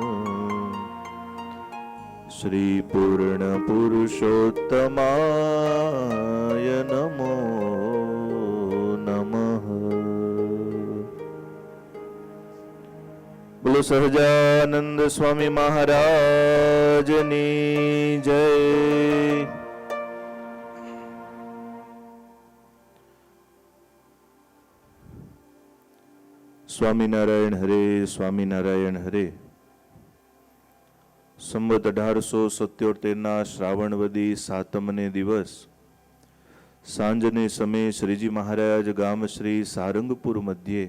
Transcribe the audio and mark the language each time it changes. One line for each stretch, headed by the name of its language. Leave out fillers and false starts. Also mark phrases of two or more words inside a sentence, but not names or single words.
Sanskrit: श्री पूर्णपुरुषोत्तमाय नमो नमः।
Gujarati: બોલો સહજાનંદ સ્વામી મહારાજની જય। સ્વામિનારાયણ હરે, સ્વામિનારાયણ હરે. સંવત 1877ના શ્રાવણવદી સાતમને દિવસ સાંજને સમયે શ્રીજી મહારાજ ગામ શ્રી સારંગપુર મધ્યે